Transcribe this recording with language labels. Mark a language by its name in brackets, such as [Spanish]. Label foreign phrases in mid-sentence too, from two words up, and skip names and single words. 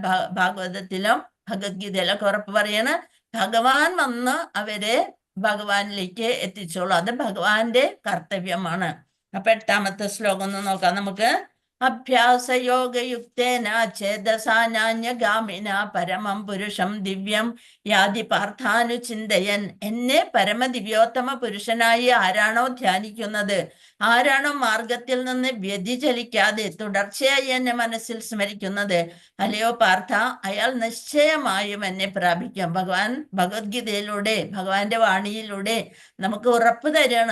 [Malayalam] ഭാഗവതത്തിലും ഭഗവത്ഗീതയിലൊക്കെ ഉറപ്പ് പറയാണ്, ഭഗവാൻ വന്ന് അവരെ ഭഗവാനിലേക്ക് എത്തിച്ചോളൂ. അത് ഭഗവാന്റെ കർത്തവ്യമാണ്. അപ്പൊ 8ാമത്തെ ശ്ലോകം ഒന്ന് നോക്കാം നമുക്ക്. [Sanskrit] അഭ്യാസയോഗയുക്തേന ചേതസാനാന്യഗാമിന പരമം പുരുഷം ദിവ്യം യാതി പാർത്ഥാനുചിന്തയൻ. [Malayalam] എന്നെ പരമദിവ്യോത്തമ പുരുഷനായി ആരാണോ ധ്യാനിക്കുന്നത്, ആരാണോ മാർഗത്തിൽ നിന്ന് വ്യതിചലിക്കാതെ തുടർച്ചയായി എന്നെ മനസ്സിൽ സ്മരിക്കുന്നത്, അല്ലയോ പാർത്ഥ, അയാൾ നിശ്ചയമായും എന്നെ പ്രാപിക്കാം. ഭഗവാൻ ഭഗവത്ഗീതയിലൂടെ, ഭഗവാന്റെ വാണിയിലൂടെ നമുക്ക് ഉറപ്പ് തരികയാണ്.